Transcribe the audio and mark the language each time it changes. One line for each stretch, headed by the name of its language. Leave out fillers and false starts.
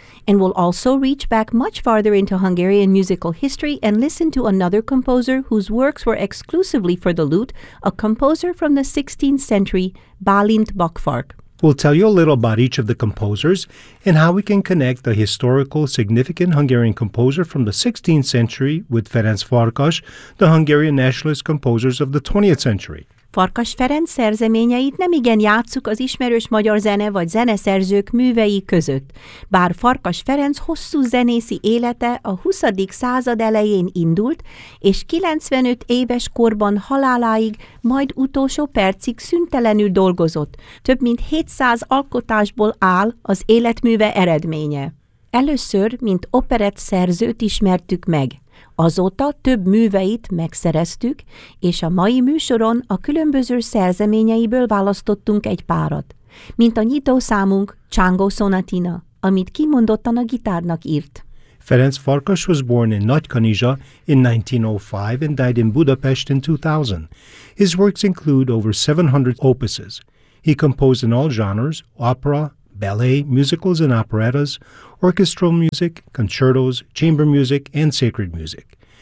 English: And we'll also reach back much farther into Hungarian musical history and listen to another composer whose works were exclusively for the lute, a composer from the 16th century, Bálint Bakfark. We'll tell you a little about each of the composers and how we can connect the historical, significant Hungarian composer from the 16th century with Ferenc Farkas, the Hungarian nationalist composers of the 20th century.
Hungarian: Farkas Ferenc szerzeményeit nem igen játsszuk az ismerős magyar zene vagy zeneszerzők művei között. Bár Farkas Ferenc hosszú zenészi élete a 20. század elején indult, és 95 éves korban haláláig, majd utolsó percig szüntelenül dolgozott. Több mint 700 alkotásból áll az életműve eredménye. Először, mint operett szerzőt ismertük meg. Azóta több műveit megszereztük, és a mai műsoron a különböző szerzeményeiből választottunk egy párat. Mint a nyitó számunk, Csángó Szonátina, amit kimondottan a gitárnak írt.
English: Ferenc Farkas was born in Nagykanizsa in 1905 and died in Budapest in 2000. His works include over 700 opuses. He composed in all genres, opera, ballet, musicals and operettas, orchestral music, concertos, chamber music, and sacred music.